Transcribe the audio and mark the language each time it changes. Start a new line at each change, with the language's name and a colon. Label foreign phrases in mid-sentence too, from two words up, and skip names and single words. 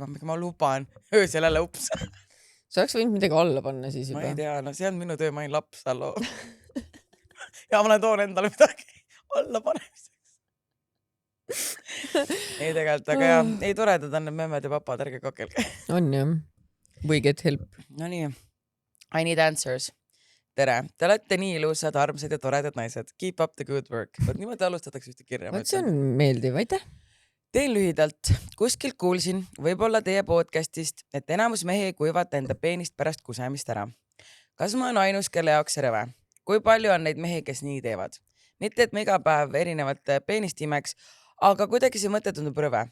Estonian: Ma luban. Öösel jälle ups. Sa oleks võinud midagi alla panna siis juba. Ma ei tea, no see on minu töö, ma olin laps allo. Ja ma toon endale midagi alla panemiseks. Ei tegelikult, aga jah, ei toredad on need memmed ja papad, ärge kakelge. On jah.
English: We get help.
Estonian: No nii.
English: I need answers.
Estonian: Tere. Te olete nii ilusad, armsad ja toredad naised.
English: Keep up the good work.
Estonian: Niimoodi alustatakse ühte kirja. See on meeldiv, aitäh. Teen lühidalt. Kuskilt kuulsin, võib-olla teie podcastist, et enamus mehi ei kuivata enda peenist pärast kusemist ära. Kas ma olen ainus, kelle jaoks see rõve? Kui palju on neid mehi, kes nii teevad? Mitte, et ma iga päev erinevat peenist imeks, aga kuidagi see mõte tundub rõve.